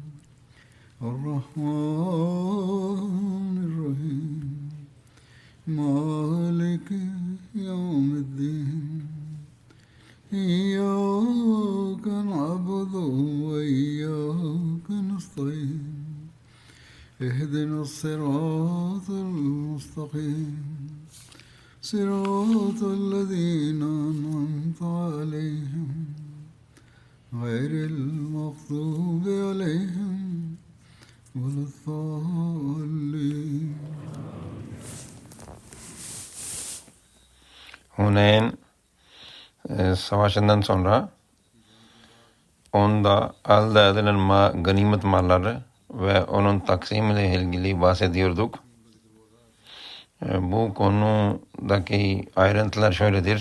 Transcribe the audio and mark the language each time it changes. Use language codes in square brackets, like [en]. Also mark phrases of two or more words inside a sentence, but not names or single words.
[ar] الرحمن الرحيم مالك يوم الدين إياك نعبد وإياك نستعين اهدنا الصراط المستقيم صراط الذين أنعمت عليهم غير المغضوب عليهم ولا الضالين. [tr] Huneyn savaşından sonra onda elde edilen ganimet malları ve onun taksimiyle ilgili bahsediyorduk. Bu konudaki ayrıntılar şöyledir.